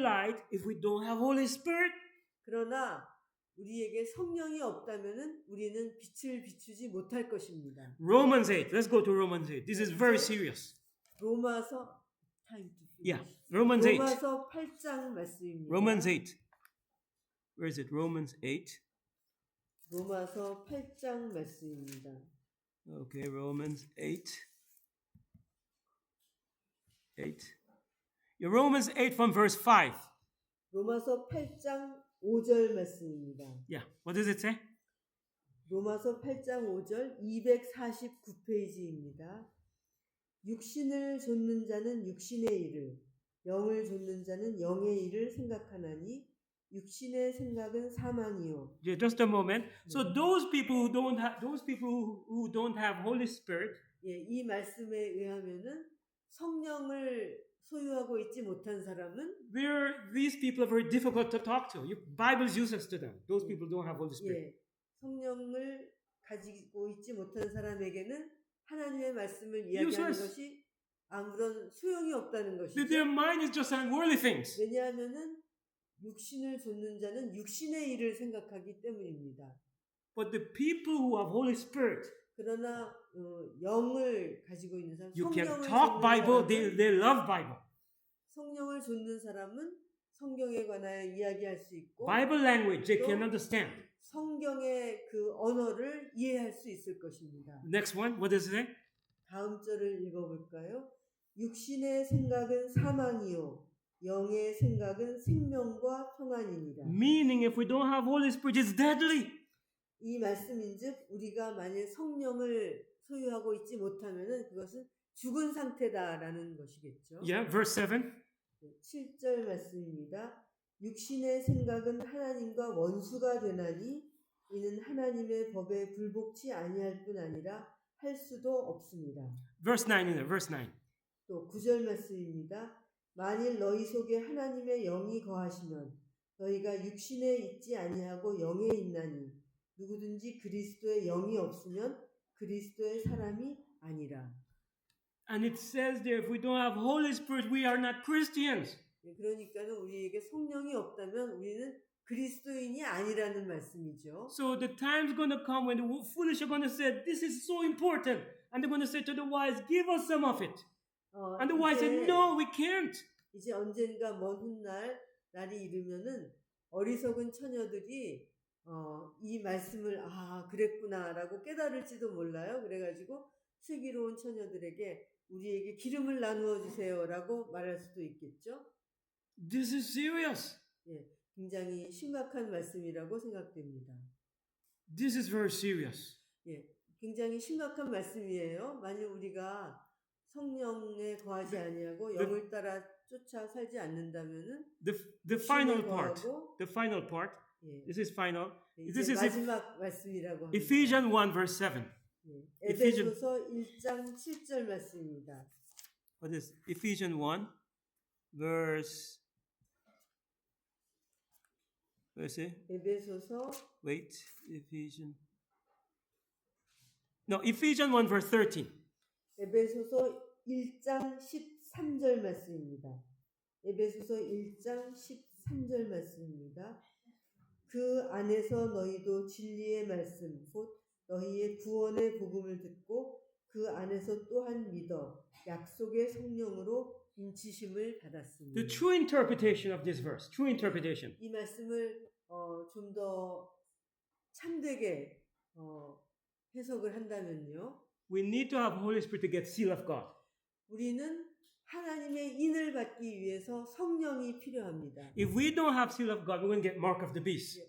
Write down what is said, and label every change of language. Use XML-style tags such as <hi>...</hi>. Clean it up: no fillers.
<en>light if we don't have Holy Spirit.</en> <ko>그러나 우리에게 성령이 없다면은 우리는 빛을 비추지 못할 것입니다.</ko> <en>Romans 8. Let's go to Romans 8. This is very serious. 로마서 time to finish. Yeah, Romans 8.</en> <ko>로마서 8장 말씀입니다.</ko> <en>Romans 8. Where is it? Romans 8.</en> <ko>로마서 8장 말씀입니다.</ko> <en>Okay, Romans 8. 8. Yeah, Romans 8 from verse 5.</en> <ko>로마서 8장 5절 말씀입니다.</ko> <en>Yeah, what does it say?</en> <ko>로마서 8장 5절 249페이지입니다. 육신을 좇는 자는 육신의 일을, 영을 좇는 자는 영의 일을 생각하나니 육신의 생각은 사망이요.</ko> <en>Yeah, just a moment. So those people who don't have Holy Spirit,</en> <ko>예, 이 말씀에 의하면은 성령을 소유하고 있지 못한 사람은</ko> <en>these people are very difficult to talk to. Bible is useless to them. Those people don't have Holy Spirit.</en> <ko>예, 성령을 가지고 있지 못한 사람에게는 하나님의 말씀을 이야기하는</ko> <en>Useless.</en> <ko>것이 아무런 소용이 없다는 것이죠.</ko> <en>Their mind is just on worldly things.</en> <ko>왜냐하면은 육신을 좇는 자는 육신의 일을 생각하기 때문입니다.</ko> <en>But the people who have Holy Spirit,</en> <ko>그러나 영을 가지고 있는 사람,</ko> <en>you can</en> <ko>성령을</ko> <en>talk</en> <ko>좇는</ko> <en>Bible,</en> <ko>사람은</ko> <en>they love Bible.</en> <ko>성령을 좇는 사람은 성경에 관하여 이야기할 수 있고</ko> <en>Bible language, they can understand.</en> <ko>성경의 그 언어를 이해할 수 있을 것입니다.</ko> <en>Next one, what does it say?</en> <ko>다음 절을 읽어볼까요? 육신의 생각은 사망이요 영의 생각은 생명과 평안이니라.</ko> <en>Meaning, if we don't have Holy Spirit, it's deadly.</en> <ko>이 말씀인즉 우리가 만일 성령을 소유하고 있지 못하면은 그것은 죽은 상태다라는 것이겠죠.</ko> <en>Yeah, verse 7.</en> <ko>7절 말씀입니다. 육신의 생각은 하나님과 원수가 되나니 이는 하나님의 법에 불복치 아니할 뿐 아니라 할 수도 없습니다.</ko> <en>Verse 9 in there, verse 9.</en> <ko>또 9절 말씀입니다. 만일 너희 속에 하나님의 영이 거하시면 너희가 육신에 있지 아니하고 영에 있나니 누구든지 그리스도의 영이 없으면 그리스도의 사람이 아니라.</ko> <en>And it says there, if we don't have Holy Spirit, we are not Christians.</en> <ko>그러니까는 우리에게 성령이 없다면 우리는 그리스도인이 아니라는 말씀이죠.</ko> <en>So the time's going to come when the foolish are going to say, this is so important. And they're going to say to the wise, give us some of it. And the wise said, no, we can't.</en> <ko>이제 언젠가 먼 훗날 날이 이르면은 어리석은 처녀들이 이 말씀을 그랬구나라고 깨달을지도 몰라요. 그래가지고 슬기로운 처녀들에게 우리에게 기름을 나누어 주세요라고 말할 수도 있겠죠.</ko> <en>This is serious.</en> <ko>예, 굉장히 심각한 말씀이라고 생각됩니다.</ko> <en>This is very serious.</en> <ko>예, 굉장히 심각한 말씀이에요. 만일 우리가 성령에 거하지 아니하고 영을 따라 쫓아 살지 않는다면은</ko> <en>The final part.</en> <ko>거하고,</ko> <en>The final part.</en> <ko>예,</ko> <en>This is final.</en> <ko>이제</ko> <en>This is</en> <ko>마지막 말씀이라고 합니다.</ko> <en>Ephesians 1 verse 7.</en> <ko>예, 에베소서 1장 7절 말씀입니다.</ko> <en>What is Ephesians 1 verse</en> <ko>에베소서</ko> <en>wait, Ephesians. No, Ephesians 1 verse 13.</en> <ko>에베소서 1장 13절 말씀입니다. 에베소서 1장 13절 말씀입니다. 그 안에서 너희도 진리의 말씀 곧 너희의 구원의 복음을 듣고 그 안에서 또한 믿어 약속의 성령으로 인치심을 받았습니다.</ko> <en>The true interpretation of this verse, true interpretation.</en> <ko>이 말씀을 좀 더 참되게 해석을 한다면요.</ko> <en>We need to have Holy Spirit to get seal of God.</en> <ko>우리는 하나님의 인을 받기 위해서 성령이 필요합니다.</ko> <en>If we don't have seal of God, we're going to get mark of the beast.</en>